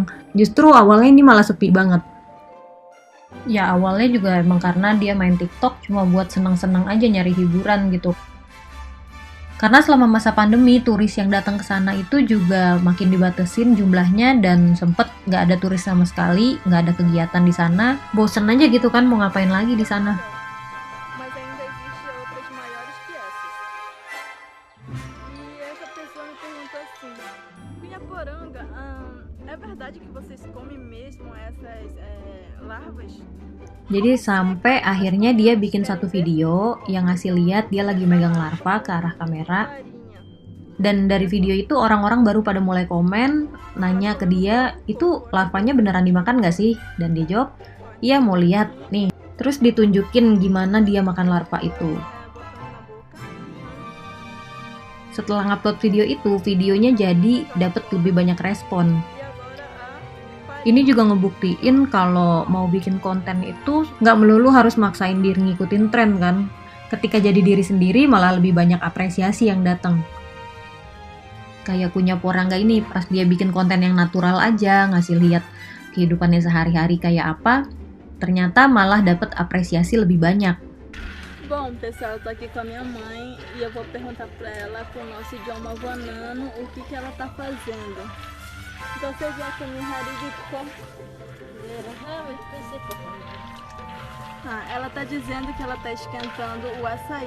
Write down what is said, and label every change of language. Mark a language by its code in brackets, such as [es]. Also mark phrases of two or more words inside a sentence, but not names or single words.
[id] Justru awalnya ini malah sepi banget. Ya awalnya juga emang karena dia main TikTok cuma buat senang-senang aja nyari hiburan gitu. Karena selama masa pandemi, turis yang datang ke sana itu juga makin dibatasin jumlahnya dan sempet nggak ada turis sama sekali, nggak ada kegiatan di sana. Bosen aja gitu kan mau ngapain lagi di sana. [pt] Mas ainda existe outras maiores que essas. E essa pessoa me perguntou assim: Cunhaporanga, é verdade que vocês comem mesmo essas larvas? [id] Jadi sampai akhirnya dia bikin satu video yang ngasih lihat dia lagi megang larva ke arah kamera. Farinha. Dan dari video itu orang-orang baru pada mulai komen, nanya ke dia, itu larvanya beneran dimakan nggak sih? Dan dia jawab, iya mau lihat nih. Terus ditunjukin gimana dia makan larva itu. [pt] Botando na boca. [id] Setelah ngupload video itu, videonya jadi dapet lebih banyak respon. [pt] E agora a [id] Ini farinha. juga ngebuktiin kalau mau bikin konten itu nggak melulu harus maksain diri ngikutin tren kan. Ketika jadi diri sendiri malah lebih banyak apresiasi yang datang. Kayak Cunha Poranga ini pas dia bikin konten yang natural aja, ngasih lihat kehidupannya sehari-hari kayak apa, ternyata malah dapet apresiasi lebih banyak. [pt] Bom, pessoal, eu tô aqui com a minha mãe e eu vou perguntar pra ela com o nosso idioma vanano o que ela tá fazendo. Então você viu aqui no Harigiko? Ela tá dizendo que ela tá esquentando o açaí.